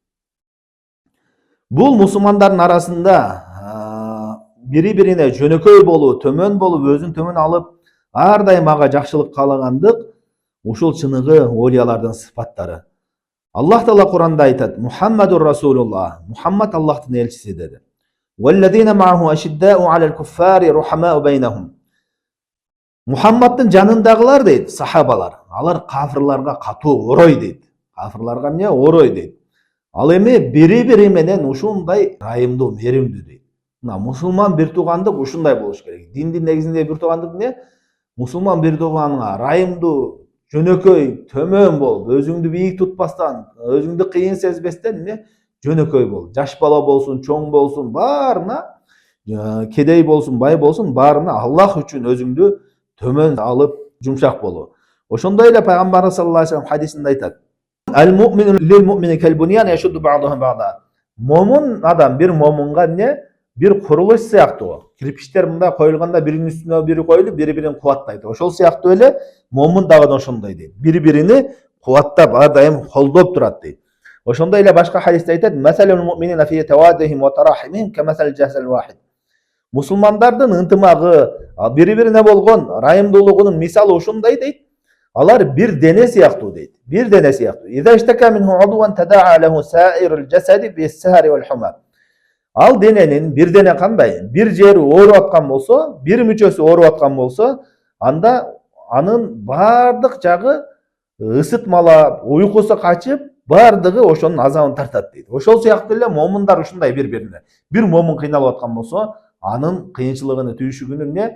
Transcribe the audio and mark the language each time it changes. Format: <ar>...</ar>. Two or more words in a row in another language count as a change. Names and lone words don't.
<ky>Бул мусулмандардын арасында бири-бирине жөнөкөй болуу, төмөн болуп, өзүн төмөн алып, ар дайым ага жакшылык каалагандык ушул чыныгы олиялардын сыпаттары. Аллах Таала Куранда айтат:</ky> <ar>محمد رسول الله,</ar> <ky>Мухаммад Аллахтын элчиси деди.</ky> <ar>والذين معه أشداء على الكفار رحماء بينهم.</ar> <ky>Мухаммадтын жанындагылар дейт, сахабалар, алар кафырларга катуу орой дейт. Кафырларга эмне орой дейт. Ал эми бири-бири менен ушундай райымдуу, меримдүү дейт. Мына мусулман бир туугандык ушундай болуш керек. Диндин негизинде бир туугандык эмне? Мусулман бир тууганга райымдуу, жөнөкөй, төмөн болуп, өзүңдү бийик тутпастан, өзүңдү кыйын сезбестен эмне? Жөнөкөй бол. Жаш бала болсун, чоң болсун, баарына, кедей болсун, бай болсун, баарына Аллах үчүн өзүңдү төмөн алып, жумшак болуу. Ошондой эле пайгамбарыбыз</ky> <ar>صلى الله عليه وسلم</ar> <ky>хадисинде айтат:</ky> <ar>المؤمن للمؤمن كالبنيان يشد بعضه بعضا.</ar> <ky>Момун адам бир момунга эмне? Бир курулуш сыяктуу. Кирпичтер мында коюлганда биринин үстүнө бири коюлуп, бири-бирин кубаттайт. Ошол сыяктуу эле момун дагы ошондой дейт. Бири-бирини кубаттап, ар дайым колдоп турат дейт. Ошондой эле башка хадисте айтат:</ky> <ar>مثل المؤمنين في توادهم وتراحمهم كمثل الجسد الواحد.</ar> <ky>Мусулмандардын ынтымагы, бири-бирине болгон райымдуулугунун мисалы ушундай дейт. Алар бир дене сыяктуу дейт. Бир дене сыяктуу.</ky> <ar>إذا اشتكى منه عضو تداعى له سائر الجسد بالسهر والحمى.</ar> <ky>Ал дененин бир дене кандай? Бир жери ооруп аткан болсо, бир мүчөсү ооруп аткан болсо, анда анын бардык жагы ысытмалап, уйкусу качып, бардыгы ошонун азабын тартат дейт. Ошол сыяктуу эле момундар ушундай бири-бирине. Бир момун кыйналып аткан болсо, анын кыйынчылыгын, түйшүгүн эмне?</ky>